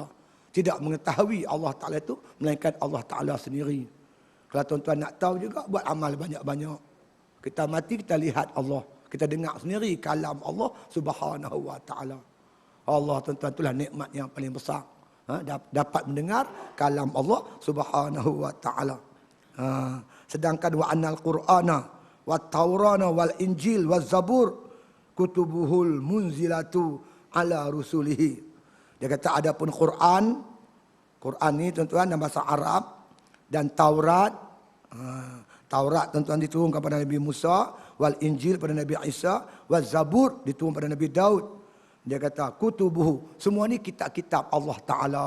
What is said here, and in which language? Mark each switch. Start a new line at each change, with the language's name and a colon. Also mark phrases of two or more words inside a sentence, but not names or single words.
Malay: Tidak mengetahui Allah Ta'ala itu, melainkan Allah Ta'ala sendiri. Kalau tuan-tuan nak tahu juga, buat amal banyak-banyak. Kita mati, kita lihat Allah. Kita dengar sendiri kalam Allah Subhanahu Wa Ta'ala. Allah tuan-tuan, itulah nikmat yang paling besar. Dapat mendengar kalam Allah Subhanahu Wa Ta'ala.
Arabic: Sedangkan وأن القرآن والتوراة والإنجيل والزبور كتبه المنزلة على رسله.
Malay: Dia kata adapun Quran ni tuan-tuan dalam bahasa Arab, dan Taurat. Taurat tuan-tuan diturunkan pada Nabi Musa, wal Injil pada Nabi Isa, wal Zabur diturunkan pada Nabi Daud. Dia kata kutubuhu, semua ni kitab-kitab Allah Ta'ala.